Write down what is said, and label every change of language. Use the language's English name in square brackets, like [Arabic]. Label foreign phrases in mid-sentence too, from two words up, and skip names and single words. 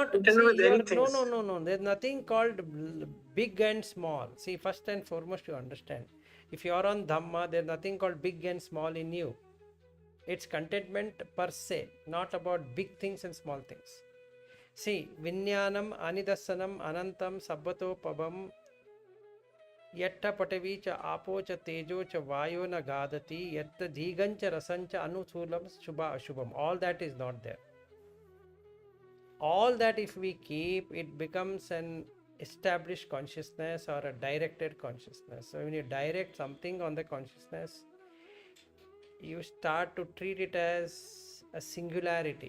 [English] not, contented see, with you are, anything. no. There's nothing called big and small. See, first and foremost, you understand. If you are on Dhamma, there's nothing called big and small in you. It's contentment per se, not about big things and small things. See, [Pali] Vinyanam, Anidasanam, Anantam, Sabbato, Pabam, Yatta Patavi cha Apo cha Tejo cha Vayo na Gadati, Yatta Dhigancha Rasancha Anusulam Shubha Ashubham. [English] All that is not there. All that, if we keep, it becomes an established consciousness or a directed consciousness. So when you direct something on the consciousness, you start to treat it as a singularity.